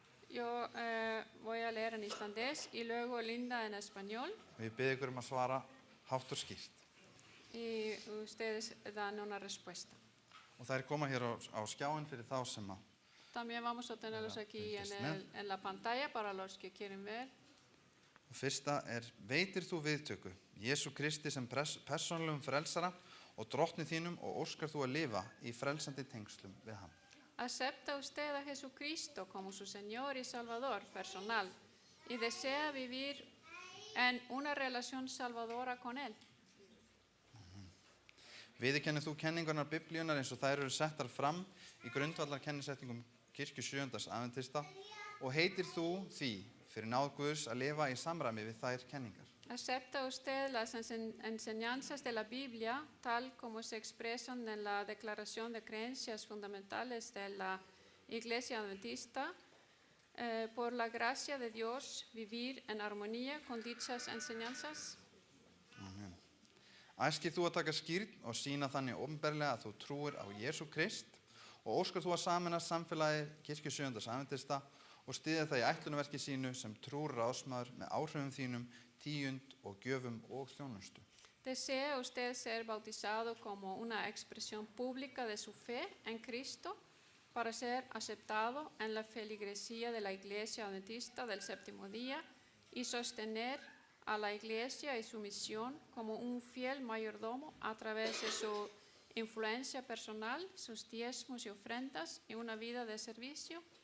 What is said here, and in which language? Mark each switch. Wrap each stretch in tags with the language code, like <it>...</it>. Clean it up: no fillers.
<es>Yo voy a leer en islandés y luego Linda en español.</es> <is>Og ég bið ykkur að svara hátt og skýrt.</is> <es>Y ustedes dan una respuesta.</es> <is>Og þær koma hér á skjáin fyrir þá sem að.</is> <es>También vamos a tenerlos aquí en la pantalla para los que quieren ver.</es> <is>Og fyrsta veitir þú viðtöku Jesú Kristi sem persónulegum frelsara og drottni þínum og óskar þú að lifa í frelsandi tengslum við hann.</is> <es>¿Acepta usted a Jesucristo como su Señor y Salvador personal y desea vivir en una relación salvadora con Él?</es> <is>Viðurkennir þú kenningarnar Biblíunnar eins og þær eru settar fram í grundvallarkennisetningum kirkju 7. adventista og heitir þú því fyrir náð Guðs að lifa í samræmi við þær kenningar?</is> <es>¿Acepta usted las enseñanzas de la Biblia tal como se expresan en la Declaración de Creencias Fundamentales de la Iglesia Adventista? Por la gracia de Dios, vivir en armonía con dichas enseñanzas? Amen.</es> <is>Æskir þú að taka skýrn og sýna þannig opinberlega að þú trúir á Jesú Krist og óskar þú að sameinast samfélagi kirkju 7. adventista og styðja það í ætlunarverki sínu sem trúr ráðsmaður með áhrifum þínum, tíund og gjöfum og þjónustu.</is> <es>¿Desea usted ser bautizado como una expresión pública de su fe en Cristo para ser aceptado en la feligresía de la Iglesia Adventista del Séptimo Día y sostener a la Iglesia y su misión como un fiel mayordomo a través de su influencia personal, sus diezmos y ofrendas y una vida de servicio?</es>